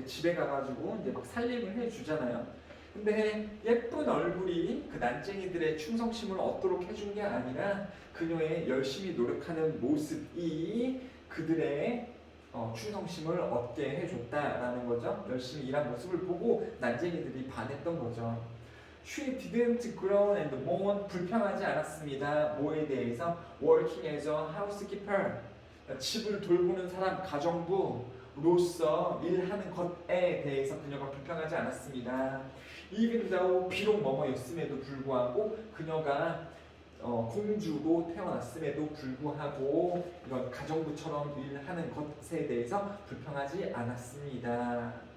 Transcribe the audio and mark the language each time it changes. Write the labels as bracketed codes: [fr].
[ko] 집에 가가지고 이제 막 살림을 해주잖아요. 근데 예쁜 얼굴이 그 난쟁이들의 충성심을 얻도록 해준 게 아니라 그녀의 열심히 노력하는 모습이 그들의 충성심을 얻게 해줬다라는 거죠. 열심히 일한 모습을 보고 난쟁이들이 반했던 거죠. [en] She didn't groan and moan. [ko] 불평하지 않았습니다. 뭐에 대해서? [en] Working as a housekeeper. [ko] 집을 돌보는 사람, 가정부로서 일하는 것에 대해서 그녀가 불평하지 않았습니다. [en] Even though, [ko] 비록 뭐뭐였음에도 불구하고 그녀가 공주로 태어났음에도 불구하고 이런 가정부처럼 일하는 것에 대해서 불평하지 않았습니다.